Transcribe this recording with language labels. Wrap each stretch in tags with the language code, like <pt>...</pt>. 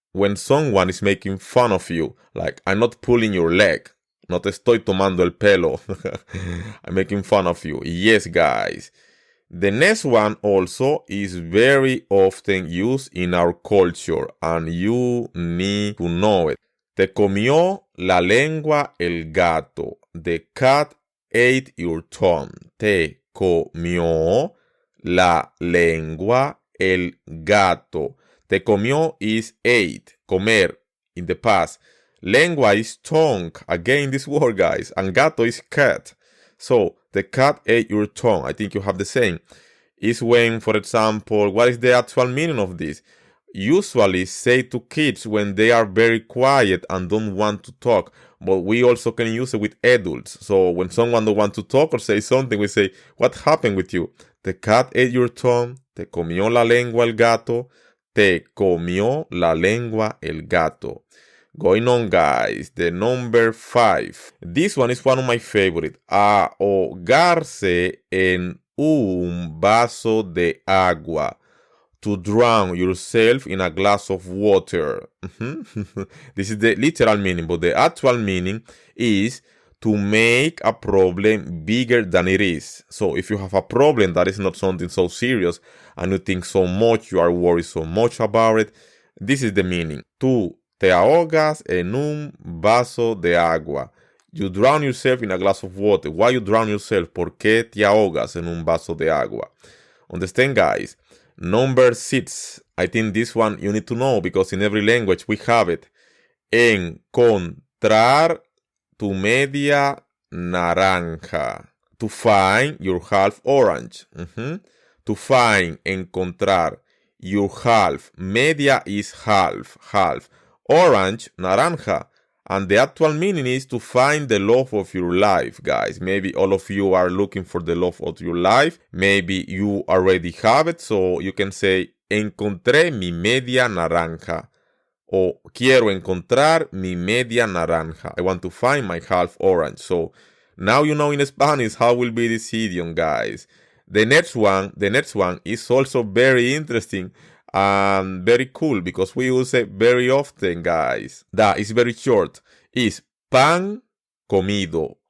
<en>When someone is making fun of you, like, I'm not pulling your leg.</en> <es>No te estoy tomando el pelo.</es> <en>I'm making fun of you. Yes, guys. The next one also is very often used in our culture, and you need to know it.</en> <es>Te comió la lengua el gato.</es> <en>The cat ate your tongue.</en> <es>Te comió la lengua el gato.</es> <en>Te comió is ate, comer, in the past. Lengua is tongue. Again, this word, guys. And gato is cat. So, the cat ate your tongue. I think you have the same. is when, for example, what is the actual meaning of this? Usually say to kids when they are very quiet and don't want to talk, but we also can use it with adults. So when someone don't want to talk or say something, we say, what happened with you? The cat ate your tongue,</en> <es>te comió la lengua el gato, te comió la lengua el gato.</es> <en>Going on, guys, the number 5. This one is one of my favorite.</en> <es>Ahogarse en un vaso de agua.</es> <en>To drown yourself in a glass of water. This is the literal meaning, but the actual meaning is to make a problem bigger than it is. So if you have a problem that is not something so serious and you think so much, you are worried so much about it, this is the meaning.</en> <es>Tú te ahogas en un vaso de agua.</es> <en>You drown yourself in a glass of water. Why you drown yourself?</en> <es>¿Por qué te ahogas en un vaso de agua?</es> <en>Understand, guys? Number 6. I think this one you need to know because in every language we have it.</en> <es>Encontrar tu media naranja.</es> <en>To find your half orange. To find, encontrar. Your half. Media is half. Orange, naranja. And the actual meaning is to find the love of your life, guys. Maybe all of you are looking for the love of your life. Maybe you already have it. So you can say,</en> <es>encontré mi media naranja. O quiero encontrar mi media naranja.</es> <en>I want to find my half orange. So now you know in Spanish how will be this idiom, guys. The next one is also very interesting and very cool because we use it very often, guys. That is very short. Is</en> <es>pan comido.</es>